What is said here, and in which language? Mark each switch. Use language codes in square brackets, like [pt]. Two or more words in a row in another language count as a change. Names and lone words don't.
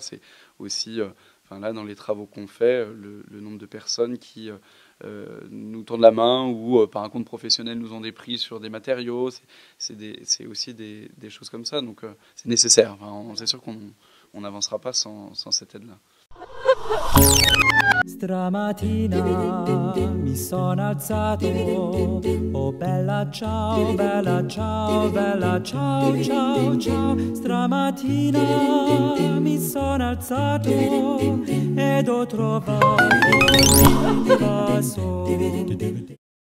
[fr] C'est aussi, là, dans les travaux qu'on fait, le nombre de personnes qui nous tendent la main, ou par un compte professionnel nous ont des prix sur des matériaux. C'est aussi des choses comme ça. Donc c'est nécessaire. Enfin, c'est sûr qu'on n'avancera pas sans cette aide-là. [it] Stamattina mi sono alzato, oh bella ciao, bella ciao, bella ciao, ciao, ciao. Stamattina mi sono alzato ed ho trovato un vaso